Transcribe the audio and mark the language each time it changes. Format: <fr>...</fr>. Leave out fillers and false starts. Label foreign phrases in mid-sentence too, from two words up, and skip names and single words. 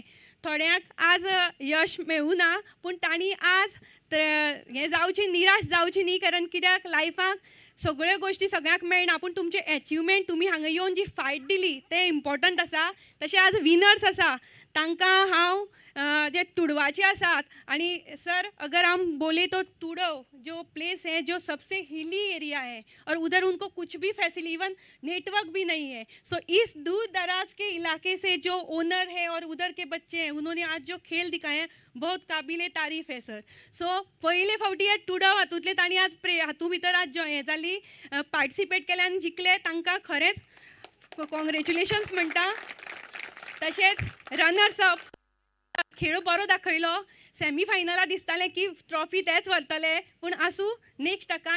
<kok>थोड्यांक आज यश मेळूं ना पूण तांणी आज हें जावची निराश जावची न्ही कारण कित्याक लायफाक सगळ्यो गोष्टी सगळ्यांक मेळना, पूण तुमचे एचिवमेंट तुमी हांगा येवन जी फायट दिली ते इम्पॉर्टंट आसा. तशें आज विनर्स आसा तांकां हांव जे तुडवाचे आसात आणि</kok> <hi>सर अगर हम बोले तो तुड़व जो प्लेस है जो सबसे</hi> <en>hilly area</en> <hi>है और उधर उनको कुछ भी फैसिलिटी</hi> <en>even network</en> <hi>भी नहीं है. सो इस दूर दराज के इलाके से जो ओनर है और उधर के बच्चे हैं उन्होंने आज जो खेल दिखाए हैं बहुत काबिले तारीफ है सर.</hi> <kok>सो पहिले फावटी हे तुडव हातूंतले तांणी आज हातूं भितर आज हें जाली पार्टिसिपेट केले आनी जिखले तांकां खरेंच कॉंग्रेच्युलेशन्स म्हणटा. तशेंच</kok> <en>runners up</en> <kok>खेळ बरो दाखयलो. सेमी फायनला दिसतालें की ट्रॉफी तेच व्हरतले पूण आसूं नेक्स्ट टकान.</kok>